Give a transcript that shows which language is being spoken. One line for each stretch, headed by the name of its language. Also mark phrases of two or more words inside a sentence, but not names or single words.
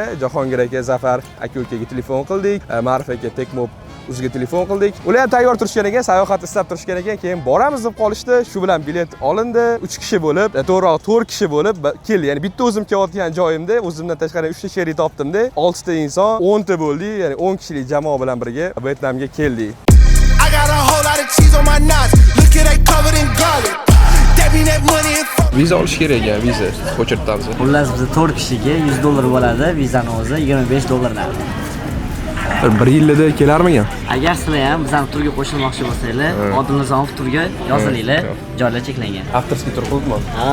Uzbek: Jahongir aka, Zafar aka-ukaga telefon qildik. Ma'ruf aka Tekmob o'ziga telefon qildik. Ular ham tayyor turishgan ekan, sayohat istab turishgan ekan. Keyin boramiz deb qolishdi. Shu bilan bilet olindi. 3 kishi bo'lib, to'g'riroq 4 kishi bo'lib keldi. Ya'ni bitta o'zim kelayotgan joyimda, o'zimdan tashqari 3 ta sherik topdim-da. 6 ta inson, 10 ta bo'ldik. Ya'ni 10 kishilik jamoa bilan birga Vyetnamga keldik.
English: I got a whole lot of cheese on my nuts. Look at that covered in garlic. That mean that money in
Uzbek: Viza olish kerak ekan, viza ko'chirtamiz. Xullas biz 4 kishiga $100 bo'ladi, vizani o'zi $25 Bir yilda kelarmikan? Agar sizlar ham bizning turga qo'shilmoqchi bo'lsanglar, Odilnazarov turga yozilinglar, joylar cheklangan. Avtorskiy tur qildimi? Ha.